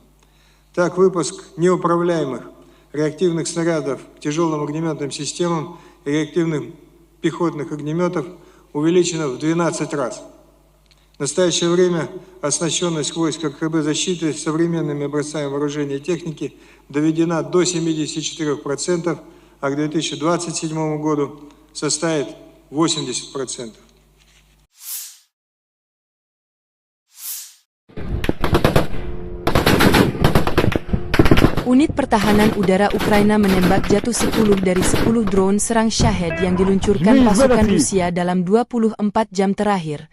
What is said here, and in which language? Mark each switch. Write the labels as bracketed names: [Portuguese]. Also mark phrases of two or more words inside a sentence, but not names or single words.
[Russian] Так, выпуск неуправляемых реактивных снарядов к тяжелым огнеметным системам и реактивных пехотных огнеметов увеличена в 12 раз. В настоящее время оснащенность войск РХБ защиты современными образцами вооружения и техники доведена до 74%, а к 2027 году составит 80%. [Indonesian] Unit Pertahanan Udara Ukraina menembak jatuh 10 dari 10 drone serang Shahed yang diluncurkan pasukan Rusia dalam 24 jam terakhir.